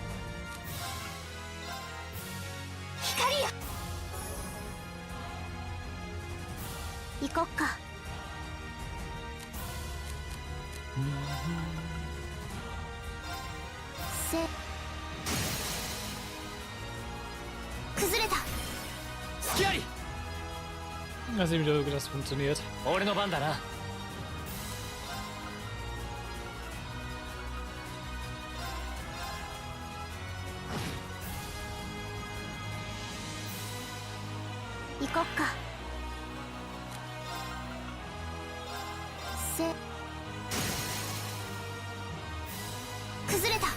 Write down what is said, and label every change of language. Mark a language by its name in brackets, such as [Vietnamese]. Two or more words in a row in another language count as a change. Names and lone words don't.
[Japanese] 光よ行こっか。崩れた。隙あり [German] Mal sehen, wie das funktioniert. [Japanese] 俺の番だな行こっか。崩れた。